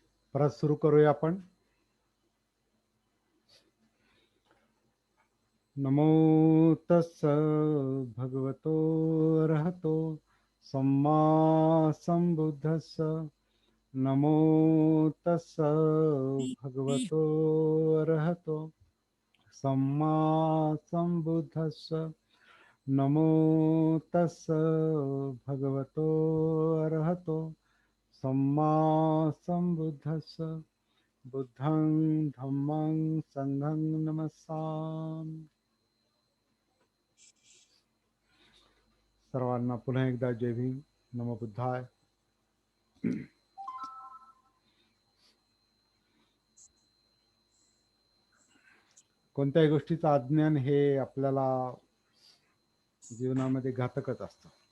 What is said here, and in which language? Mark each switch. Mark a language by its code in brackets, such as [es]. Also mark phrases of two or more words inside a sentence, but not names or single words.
[mr] परत सुरू करूया आपण. [pi] नमो तस्स भगवतो अरहतो सम्मा संबुद्धस्स. नमो तस्स भगवतो अरहतो सम्मा संबुद्धस्स. नमो तस्स भगवतो अरहतो सम्मा संबुद्धस्स. बुद्धं धम्मं संघं नमस्सामि. [mr] सर्वांना पुन्हा एकदा जय भीम. [pi] नमो बुद्धाय. [mr] कोणत्याही गोष्टीचं अज्ञान हे आपल्याला जीवनामध्ये घातकच असतं.